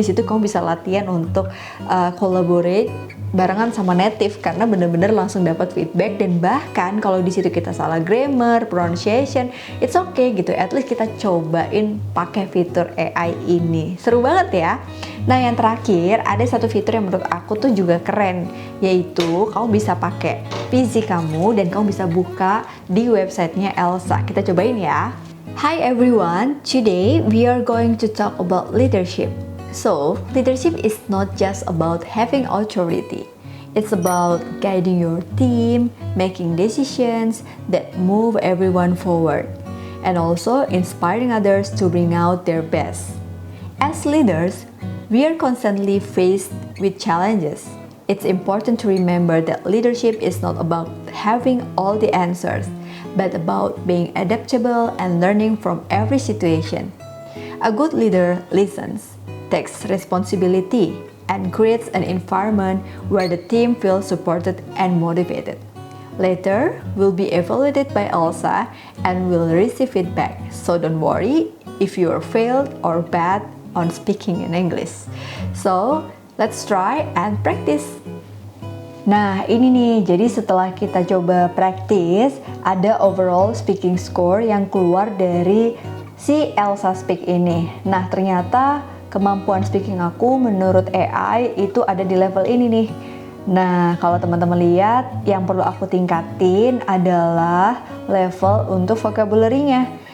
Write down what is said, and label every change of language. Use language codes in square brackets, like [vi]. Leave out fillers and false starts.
[id] Di situ kamu bisa latihan untuk collaborate barengan sama native karena bener-bener langsung dapat feedback, dan bahkan kalau di situ kita salah grammar, pronunciation, [en] it's okay [id] gitu. [en] At least [id] kita cobain pakai fitur AI ini. Seru banget ya. Nah, yang terakhir ada satu fitur yang menurut aku tuh juga keren, yaitu kamu bisa pakai PC kamu dan kamu bisa buka di websitenya Elsa. Kita cobain ya. [en] Hi everyone, today we are going to talk about leadership. So, leadership is not just about having authority. It's about guiding your team, making decisions that move everyone forward, and also inspiring others to bring out their best. As leaders, we are constantly faced with challenges. It's important to remember that leadership is not about having all the answers, but about being adaptable and learning from every situation. A good leader listens, takes responsibility, and creates an environment where the team feels supported and motivated. Later, we'll be evaluated by Elsa and will receive feedback, so don't worry if you are failed or bad on speaking in English. So, let's try and practice. [id] Nah, ini nih, jadi setelah kita coba praktis, ada overall speaking score yang keluar dari si Elsa Speak ini. Nah, ternyata kemampuan speaking aku menurut AI itu ada di level ini nih. Nah, kalau teman-teman lihat, yang perlu aku tingkatin adalah level untuk vocabulary-nya.